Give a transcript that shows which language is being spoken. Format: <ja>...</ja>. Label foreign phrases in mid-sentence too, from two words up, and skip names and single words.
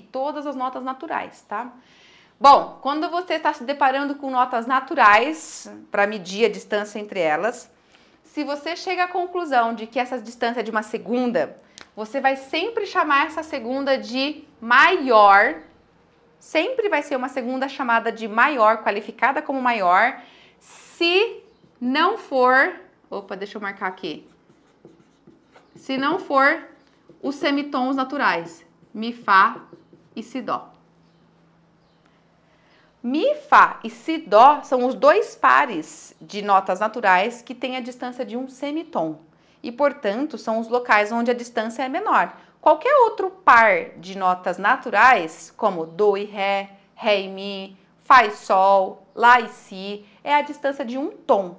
<pt>Todas as notas naturais, tá? Bom, quando você está se deparando com notas naturais, para medir a distância entre elas, se você chega à conclusão de que essa distância é de uma segunda, você vai sempre chamar essa segunda de maior. Sempre vai ser uma segunda chamada de maior, qualificada como maior, se não for... Opa, deixa eu marcar aqui. Se não for os semitons naturais, Mi, Fá e Si, Dó. Mi, Fá e Si, Dó são os dois pares de notas naturais que têm a distância de um semitom. E, portanto, são os locais onde a distância é menor. Qualquer outro par de notas naturais, como Dó e Ré, Ré e Mi, Fá e Sol, Lá e Si, é a distância de um tom.</pt>